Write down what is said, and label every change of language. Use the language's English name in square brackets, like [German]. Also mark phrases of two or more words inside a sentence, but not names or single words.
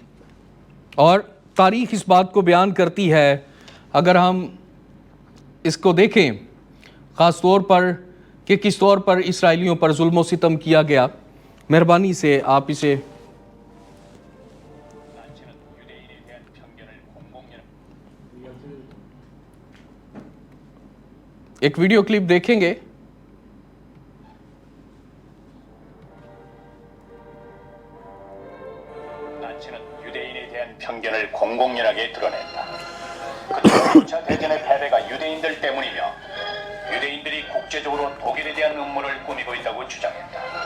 [Urdu] اور تاریخ اس بات کو بیان کرتی ہے، اگر ہم اس کو دیکھیں خاص طور پر کہ کس طور پر اسرائیلیوں پر ظلم و ستم کیا گیا، مہربانی سے آپ اسے ایک [English] video clip [Urdu] دیکھیں گے۔ [Korean] 편견을 공공연하게 드러냈다. 그 2차 대전의 패배가 유대인들 때문이며 유대인들이 국제적으로 독일에 대한 음모를 꾸미고 있다고 주장했다.